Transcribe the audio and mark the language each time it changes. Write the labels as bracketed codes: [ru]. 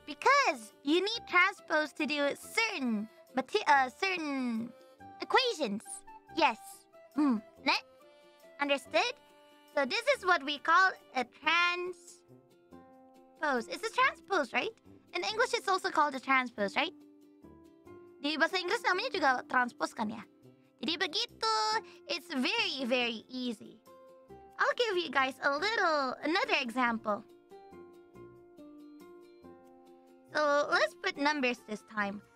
[en] Because you need transpose to do certain equations. Yes. Ne? Understood? So this is what we call a transpose. It's a transpose, right? In English, it's also called a transpose, right? [id] Di bahasa Inggris namanya juga transpose kan ya? Jadi begitu. [en] It's very, very easy. I'll give you guys another example. So let's put numbers this time.